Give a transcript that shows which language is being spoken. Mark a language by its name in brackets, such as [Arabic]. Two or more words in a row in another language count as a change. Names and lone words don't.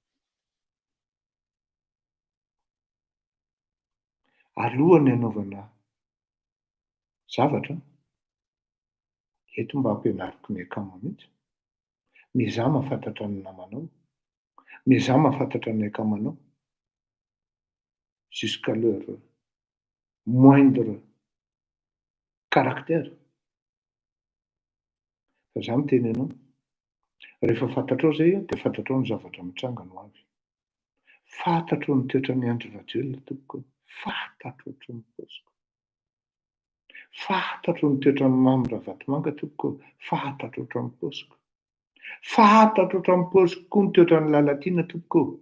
[Malagasy] alohany anaovana zavatra eto mba hampianariko ny akama mihitsy mizaha mahafantatra ny namanao mizaha mahafantatra ny akamanao [French] jusqu'à leur moindre caractère [Malagasy] fa za miteny anao rehefa fantatrao zay de fantatrao ny zavatra mitranga no avy fantatrao ny toetra ny Andry Rajoelina tompoko fantatro ohatran'ny posiko fantatro ny toetran'ny Mamy Ravatomanga tompoko fantatro ohatran'ny posiko fantatro ohatran'ny posiko koa ny toetran'ny Lalatina tompoko